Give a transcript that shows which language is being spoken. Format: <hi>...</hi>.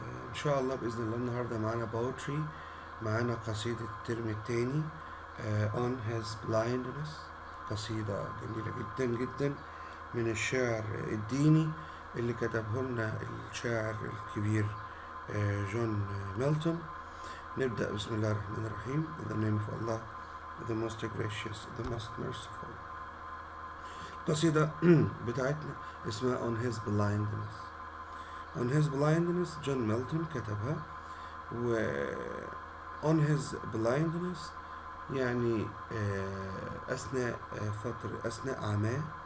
<ar>إن شاء الله بإذن الله النهاردة معانا poetry، معانا قصيدة الترم التاني on his blindness. قصيدة جميلة جدا جدا من الشعر الديني اللي كتبه لنا الشاعر الكبير جون ميلتون. نبدأ بسم الله الرحمن الرحيم.</ar> <en>In the name of Allah, the most gracious, the most merciful.</en> <ar>القصيدة بتاعتنا اسمها On His Blindness. On His Blindness جون ميلتون كتبها. و On His Blindness يعني أثناء عماه.</ar>